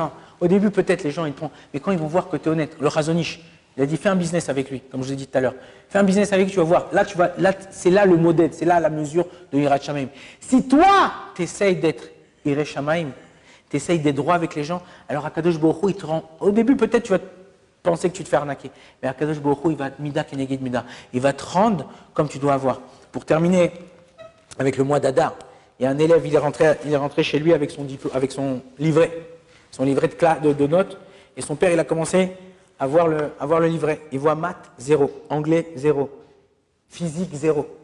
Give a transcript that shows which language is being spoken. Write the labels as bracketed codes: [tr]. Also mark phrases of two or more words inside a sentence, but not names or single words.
[fr] Non, au début, peut-être, les gens, ils te prennent. Mais quand ils vont voir que tu es honnête, le Chazonish, il a dit, fais un business avec lui, comme je l'ai dit tout à l'heure. Fais un business avec lui, tu vas voir. Là, c'est là le modèle, c'est là la mesure de [he] Yirat Shamayim. [fr] Si toi, tu essayes d'être [he] Yirat Shamayim, [fr] tu essayes d'être droit avec les gens, alors [he] Akadosh Baruch Hu, [fr] il te rend. Au début, peut-être, tu vas penser que tu te fais arnaquer. Mais [he] Akadosh Baruch Hu, [fr] il va te [he] mida keneged mida. [fr] Il va te rendre comme tu dois avoir. Pour terminer avec le mois d'Adar, il y a un élève, il est rentré chez lui avec son livret de notes. Et son père, il a commencé à voir le livret. Il voit maths 0, anglais 0, physique 0.